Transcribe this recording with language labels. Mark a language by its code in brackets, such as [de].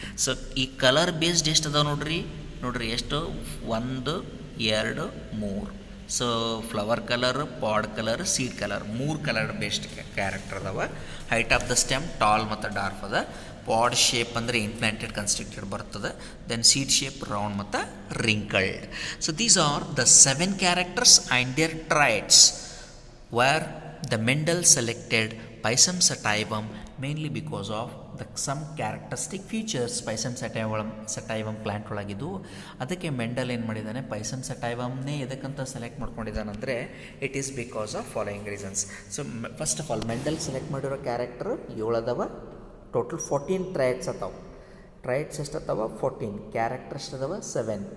[kn] So ಈ colour based ಎಷ್ಟು ಅದಾವ ನೋಡ್ರಿ ಎಷ್ಟು? 1 2 3. ಸೊ ಫ್ಲವರ್ ಕಲರ್, ಪಾಡ್ colour, seed colour, 3 colour based character ಅದಾವ. [en] height of the stem tall [kn] ಮತ್ತು [en] dwarf [kn] ಅದ. [en] pod shape [kn] ಅಂದರೆ [en] inflated constricted [kn] ಬರ್ತದೆ. [en] then seed shape round [kn] ಮತ್ತು [en] Wrinkled. So these are the 7 characters and their traits where the Mendel selected Pisum sativum mainly because of some characteristic features Pisum sativum plant [kn] ಒಳಗಿದ್ದು. ಅದಕ್ಕೆ Mendel ಏನು ಮಾಡಿದ್ದಾನೆ, ಪೈಸಮ್ ಸಟೈವಮ್ನೇ ಎದಕ್ಕಂತ select ಮಾಡ್ಕೊಂಡಿದ್ದಾನೆ ಅಂದರೆ [en] It is because of following reasons. [kn] So first of all Mendel select ಮಾಡಿರೋ character 7 ಅದಾವ. Total 14 ಟ್ರೈಡ್ಸ್ ಅದಾವೆ. ಟ್ರೈಡ್ಸ್ ಎಷ್ಟು ಅದಾವ? 14. Character ಎಷ್ಟು ಅದಾವ? 7.